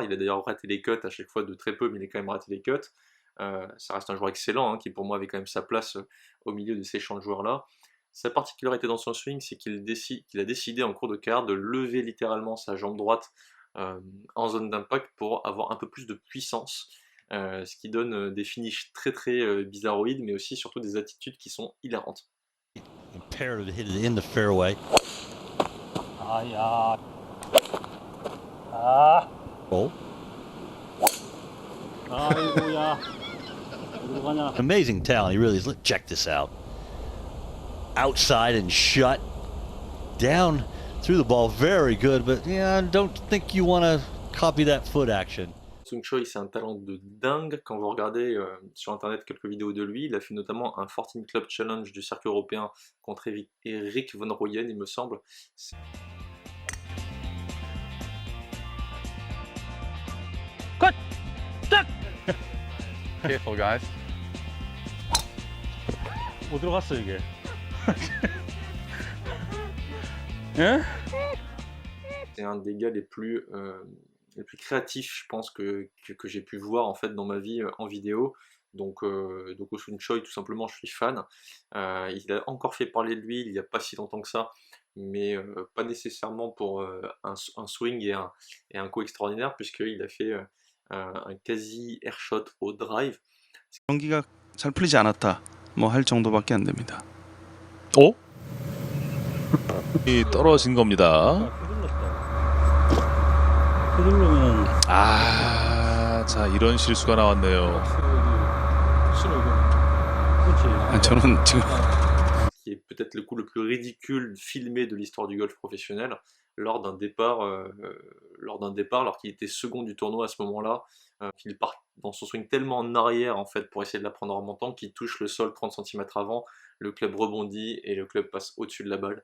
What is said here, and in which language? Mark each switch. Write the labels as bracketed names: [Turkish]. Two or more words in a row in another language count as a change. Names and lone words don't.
[French] Il a d'ailleurs raté les cuts à chaque fois de très peu, mais il a quand même raté les cuts. Ça reste un joueur excellent, hein, qui pour moi avait quand même sa place au milieu de ces champs de joueurs-là. Sa particularité dans son swing, c'est qu'il a décidé en cours de carrière de lever littéralement sa jambe droite en zone d'impact pour avoir un peu plus de puissance, ce qui donne des finishes très très bizarroïdes, mais aussi surtout des attitudes qui sont hilarantes. [English] Imperative to hit it in the fairway. Oh. Amazing talent, he really is. Check this out. Outside and shut. Down through the ball, very good, but yeah, I don't think you want to copy that foot action. [French] Sung Choi, c'est un talent de dingue. Quand vous regardez sur internet quelques vidéos de lui, il a fait notamment un 14 Club Challenge du circuit européen contre Eric Van Rooyen, il me semble. [English] Careful, guys. [Korean] 못 들어갔어 이게. [French] C'est un des gars les plus créatifs, je pense, que j'ai pu voir en fait dans ma vie en vidéo. Donc Oh Sung Choi, tout simplement, je suis fan. Il a encore fait parler de lui il n'y a pas si longtemps que ça, mais pas nécessairement pour un swing et un coup extraordinaire, puisqu'il a fait un quasi airshot au drive. [Korean] 경기가 잘 풀리지 않았다 뭐 할 정도밖에 안 됩니다. 어? 이 떨어진 겁니다. 아, 자 이런 실수가 나왔네요. 저는 지금 [French] Qui est peut-être le coup le plus ridicule filmé de l'histoire du golf professionnel, lors d'un départ, alors qu'il était second du tournoi à ce moment-là, qu'il part dans son swing tellement en arrière en fait pour essayer de la prendre en remontant qu'il touche le sol 30 cm avant, le club rebondit et le club passe au-dessus de la balle.